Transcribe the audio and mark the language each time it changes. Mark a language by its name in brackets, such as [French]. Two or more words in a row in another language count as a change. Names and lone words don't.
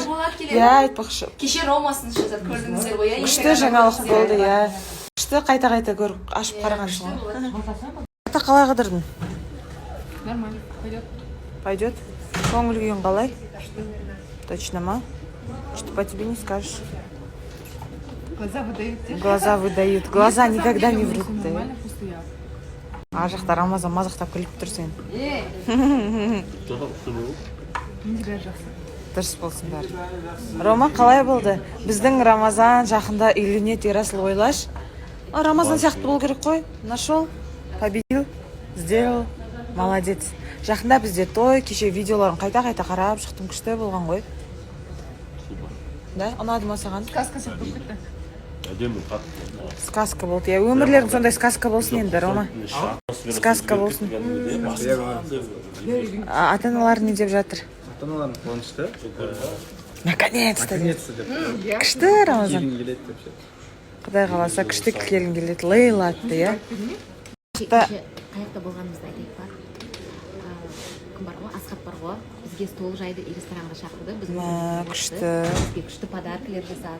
[Kazakh] Иә, айтпақшы. Кеше Ромасын жазып көрдіңіздер ғой, иә? Күшті жаңалық болды, иә. Күшті қайта-қайта көріп ашып қараған шығар. Ата қалай қыдырдың? [Russian] Нормально, пойдет. [Kazakh] Пойдет? Көңіл күйің қалай? Точно ма? [Russian] Что по тебе не скажешь? Глаза выдают. Глаза выдают. Глаза никогда не врут. Нормально, пустая. [Kazakh] А жақта Рамазан мазақтап күліп тұр сен. Дұрыс болсын бәрі. Рома, қалай болды? Біздің Рамазан жақында үйленеді, Ерасыл, ойлаш. Рамазан сияқты болу керек қой. [Russian] Нашел, победил, сделал, молодец. [Kazakh] Жақында бізде той, кеше видеоларын қайта-қайта қарап шықтым, күшті болған ғой. Да, ұнады ма саған? Сказка сияқты болып кетті. Сказка болды. Өмірлерің сондай сказка болсын енді, Рома. Сказка болсын. Ата-аналар не деп жатыр? Ата-аналарым қуанышты. [Russian] Наконец-то. Наконец-то. [Kazakh] Күшті Рамазан. Келін келеді деп ше. Құдай қаласа күшті келін келеді. Лейла атты, иә. Қаяқта болғанымызды айтайық бар. Кім бар ғой? Асхат бар ғой. Бізге стол жайды ресторанға шақырды. Күшті. Бізге күшті подаркілер жасады.